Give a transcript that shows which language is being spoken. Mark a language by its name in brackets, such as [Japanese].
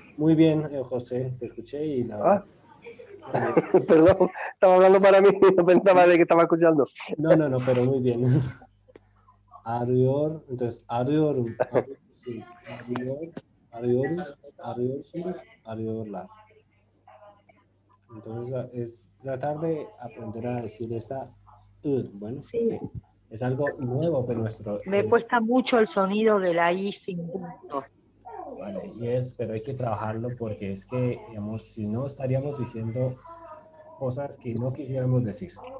[Spanish] Muy bien, José, te escuché y la verdad. Perdón, estaba hablando para mí, no pensaba de que estaba escuchando. No, pero muy bien. [Turkish] Arıyor, [Spanish] entonces, [Turkish] arıyorum, arıyorsun, arıyoruz, arıyorsunuz, arıyorlar. [Spanish] Entonces, es tratar de aprender a decir esa bueno, Sí, es algo nuevo para nuestro. me cuesta mucho el sonido de la I sin punto. Vale, pero hay que trabajarlo porque es que, digamos, si no estaríamos diciendo cosas que no quisiéramos decir.